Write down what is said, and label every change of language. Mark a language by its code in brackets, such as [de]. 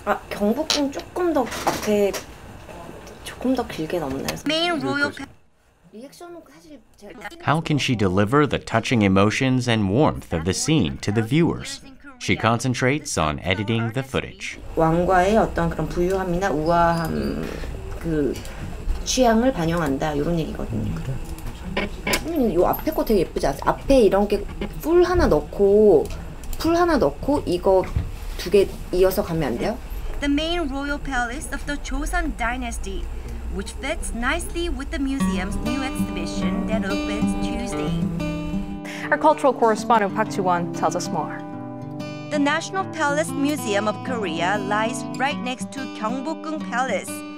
[ko] 경복궁 조금 더 앞에 조금 더 길게 넘나요? [en] Main royal How can she deliver the touching emotions and warmth of the scene to the viewers? She concentrates on editing the footage. [ko] 왕과의 어떤 그런 부유함이나 우아함, 그 취향을 반영한다 이런 얘기거든요. 이 앞에 거 되게 예쁘지 않아요? 앞에 이런 게 풀 하나 넣고 이거 두 개 이어서 가면 안 돼요? [en] The main royal palace of the Joseon Dynasty, which fits nicely with the museum's new exhibition that opens Tuesday. Our cultural correspondent Park Ji-won tells us more. The National Palace Museum of Korea lies right next to Gyeongbokgung Palace.